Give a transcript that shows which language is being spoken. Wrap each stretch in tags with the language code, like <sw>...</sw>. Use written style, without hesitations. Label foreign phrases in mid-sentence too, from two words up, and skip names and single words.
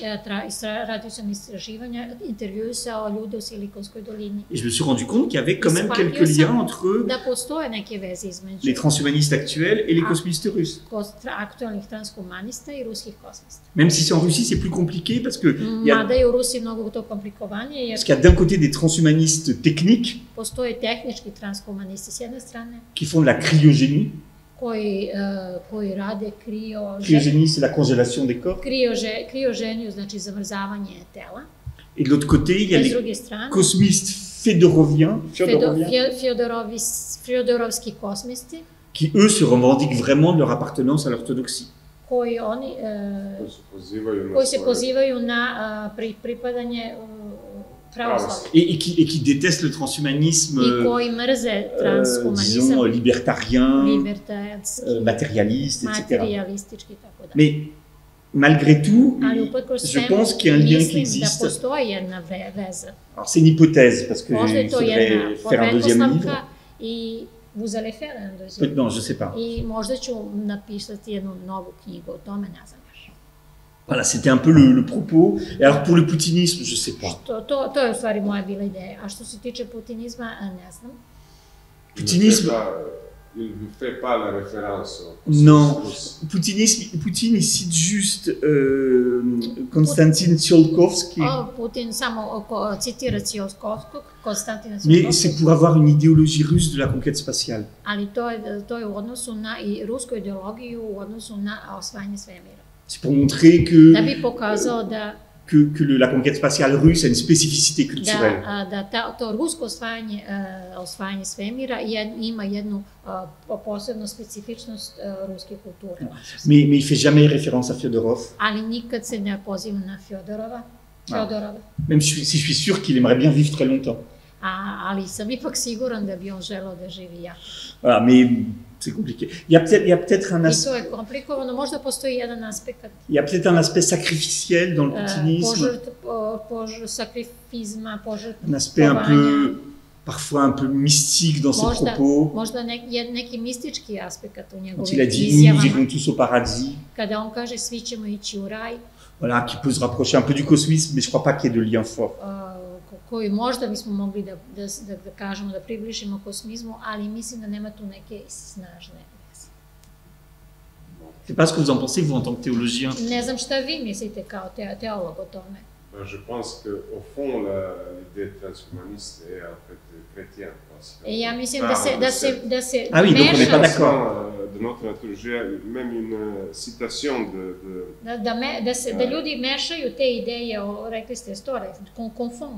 <sr>Radio sam istraživanja, intervjuisao ljude u Silikonskoj dolini.</sr> <fr>Et je me suis rendu compte qu'il y avait quand même quelques liens entre</fr> <sr>da postoje neke veze između</sr> <fr>les transhumanistes actuels et les cosmistes russes.</fr> <sr>Aktualnih transhumanista i ruskih kosmista.</sr> <fr>Même si c'est en Russie, c'est plus compliqué parce que</fr> <sr>mada je u Rusiji mnogo to komplikovanije.</sr> <fr>Parce qu'il y a d'un côté des transhumanistes techniques.</fr> <sr>Postoje tehnički transhumanisti s jedne strane.</sr> <fr>Qui font de la cryogénie.</fr> <sr>Koji rade</sr> <fr>Cryogénie, c'est la congélation des corps.</fr> <sr>Krioženiju, znači zamrzavanje tela.</sr> <fr>Et de l'autre côté, il y a les cosmistes</fr> <sr>Fjodorovski kosmisti.</sr> <fr>Qui, eux, se revendiquent vraiment de leur appartenance à l'orthodoxie.</fr> <sr>Koji se pozivaju na pripadanje</sr> <fr>et qui détestent le transhumanisme, disons, libertarien, matérialiste, etc. Mais malgré tout, je pense qu'il y a un lien qui existe. Alors c'est une hypothèse, parce que il faudrait faire un deuxième livre. Vous allez faire un deuxième? Non, je ne sais pas.</fr> <sr>I možda ću napisati jednu novu knjigu o tome, ne znam.</sr> <fr>Voilà, c'était un peu le propos. Et alors pour le poutinisme, je ne sais pas.</fr> <sr>To je u stvari moja bila ideja. A što se tiče putinizma, ne znam. Putinizme.</sr> <fr>Il ne fait pas la référence. Non, Poutine il cite juste Konstantin Tsiolkovski.</fr> <sr>Putin samo citira Tsiolkovskog, Konstantina Tsiolkovskog.</sr> <fr>Mais c'est pour avoir une idéologie russe de la conquête spatiale.</fr> <sr>Ali to je u odnosu na i rusku ideologiju u odnosu na osvajanje svemira.</sr> <fr>C'est pour montrer que la conquête spatiale russe a une spécificité culturelle.</fr> <sr>Da to rusko osvajanje svemira ima jednu posebnu specifičnost ruske kulture.</sr> <fr>Mais il fait jamais référence à Fyodorov.</fr> <sr>Ali nikad se ne poziva na Fjodorova.</sr> <fr>Même si je suis sûr qu'il aimerait bien vivre très longtemps.</fr> <sr>Ali sam ipak siguran da bi on želeo da živi jako.</sr> <fr>Voilà, mais c'est compliqué. Il y a peut-être un aspect.</fr> <sr>I to je komplikovano, možda postoji jedan aspekt.</sr> <fr>Il y a peut-être un aspect sacrificiel dans le putinisme.</fr> <sr>Sakrifizma,</sr> <fr>un aspect un peu, parfois un peu mystique dans ses propos.</fr> <sr>Možda neki mistički aspekt u njegovim</sr> <fr>Quand il a dit</fr> <sr>izjavama.</sr> <fr>nous irons tous au paradis.</fr> <sr>Kada on kaže svi ćemo ići u raj.</sr> <fr>Voilà, qui peut se rapprocher un peu du cosmisme, mais je crois pas qu'il y ait de lien fort.</fr> <sr>Koji možda bismo mogli da kažemo da približimo kosmizmu, ali mislim da nema tu neke snažne veze.</sr> <fr>Je sais pas ce que vous en pensez, vous, en tant que théologien.</fr> <sr>Ne znam šta vi mislite kao teolog o tome.</sr> <fr>Je pense qu'au fond, l'idée transhumaniste est en fait chrétienne.</fr> <sr>Ja mislim da se</sr> <fr>Ah oui, donc on n'est pas d'accord. De notre nature, j'ai même une citation</fr> <sr>da ljudi mešaju te ideje, rekli ste store, confond.</sr>